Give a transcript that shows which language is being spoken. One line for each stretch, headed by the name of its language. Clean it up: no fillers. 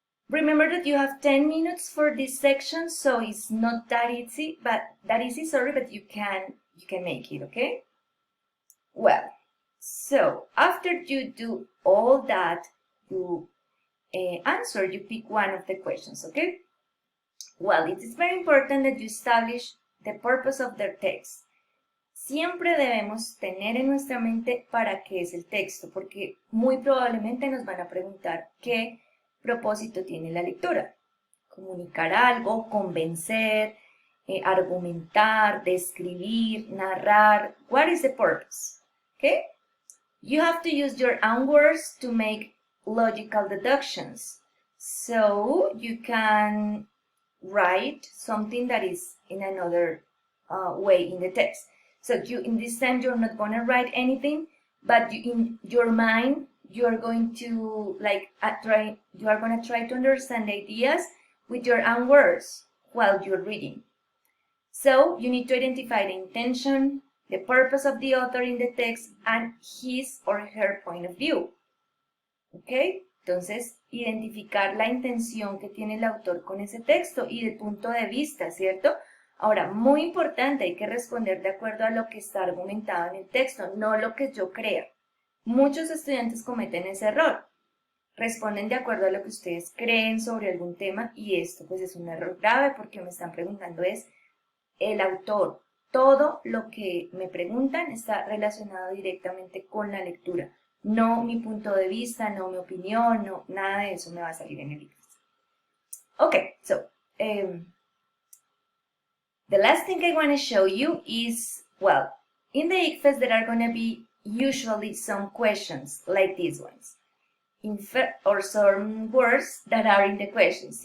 English: Remember that you have 10 minutes for this section, so it's not that easy, but you can make it, okay? Well, so after you do all that, you answer, you pick one of the questions, okay? Well, it is very important that you establish the purpose of the text.
Spanish: Siempre debemos tener en nuestra mente para qué es el texto, porque muy probablemente nos van a preguntar qué propósito tiene la lectura. Comunicar algo, convencer, argumentar, describir, narrar.
English: What is the purpose? Okay? You have to use your own words to make logical deductions. So you can write something that is in another way in the text. So in this time, you're not going to write anything, but in your mind, you are going to try to understand ideas with your own words while you're reading. So you need to identify the intention, the purpose of the author in the text, and his or her point of view. ¿Ok?
Spanish: Entonces, identificar la intención que tiene el autor con ese texto y el punto de vista, ¿cierto? Ahora, muy importante, hay que responder de acuerdo a lo que está argumentado en el texto, no lo que yo crea. Muchos estudiantes cometen ese error. Responden de acuerdo a lo que ustedes creen sobre algún tema y esto pues es un error grave porque me están preguntando es el autor. Todo lo que me preguntan está relacionado directamente con la lectura. No mi punto de vista, no mi opinión, no, nada de eso me va a salir en el libro.
English: Okay, so the last thing I want to show you is, well, in the ICFES there are going to be usually some questions like these ones. Infer, or some words that are in the questions.